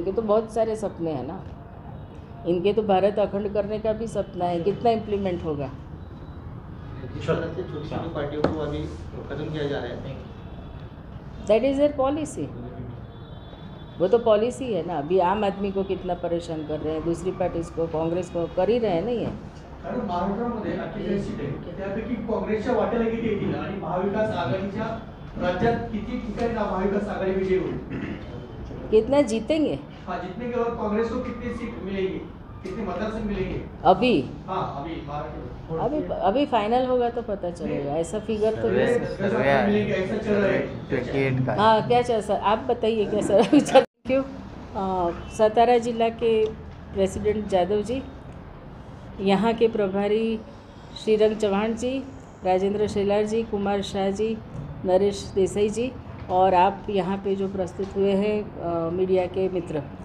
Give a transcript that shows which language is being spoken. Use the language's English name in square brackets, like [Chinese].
[Hindi] इनके तो बहुत सारे सपने हैं ना, इनके तो भारत अखंड करने का भी सपना है, कितना इम्प्लीमेंट होगा? जिस तरह से छोटी छोटी पार्टियों को अभी खत्म किया जा रहा है, [English] that is their policy, [Hindi] वो तो पॉलिसी है ना। अभी आम आदमी को कितना परेशान कर रहे हैं, दूसरी पार्टीज को, कांग्रेस को कर ही रहे हैं ना ये। [Marathi] कारण महाराष्ट्रामध्ये 48 सीट आहे, त्यापैकी काँग्रेसच्या वाट्याला किती येतील आणि महाविकास आघाडीच्या राज्यात किती ठिकाणी महाविकास आघाडी विजयी होईल? [Hindi] कितना जीतेंगे? हाँ, जीतने के बाद कांग्रेस को कितनी सीट मिलेगी, कितने मतदार मिलेंगे? अभी हाँ, अभी महाराष्ट्र अभी फाइनल होगा तो पता चलेगा, ऐसा फिगर तो मिलेंगे ऐसा चल रहा है। 28 का हाँ, क्या चल सर आप बताइए क्या सर विचार? क्यों सतारा जिला के प्रेसिडेंट जादव जी, यहाँ के प्रभारी श्रीरंग चौहान जी, राजेंद्र शेलार जी, कुमार शाह जी, नरेश देसाई जी, और आप यहाँ पे जो प्रस्तुत हुए हैं मीडिया के मित्र।